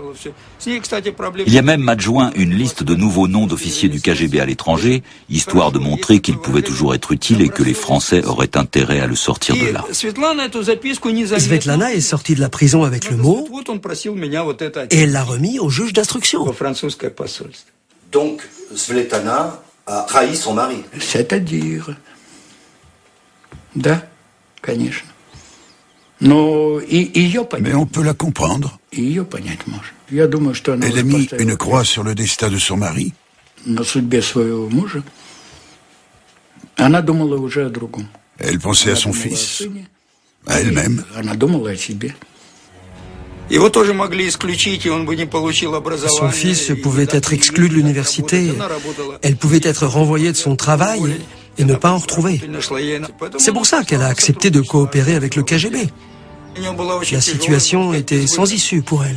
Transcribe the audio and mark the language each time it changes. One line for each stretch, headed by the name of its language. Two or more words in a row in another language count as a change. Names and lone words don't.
French: Il y a même adjoint une liste de nouveaux noms d'officiers du KGB à l'étranger, histoire de montrer qu'il pouvait toujours être utile et que les Français auraient intérêt à le sortir de là. Svetlana est sortie de la prison avec le mot et elle l'a remis au juge d'instruction. Donc, Svetlana a trahi son mari. C'est-à-dire...
Russian: Да, конечно. Но ее понять.
French: Mais on peut la comprendre.
Russian: Ее понять можно. Я думаю, что она
French: Elle a mis une croix sur le destin de son mari.
Russian: На судьбе своего мужа. Она думала уже о другом.
French: Elle pensait à son fils, à elle-même.
Russian: Она думала о себе.
French: Son fils pouvait être exclu de l'université. Elle pouvait être renvoyée de son travail et ne pas en retrouver. C'est pour ça qu'elle a accepté de coopérer avec le KGB. La situation était sans issue pour elle.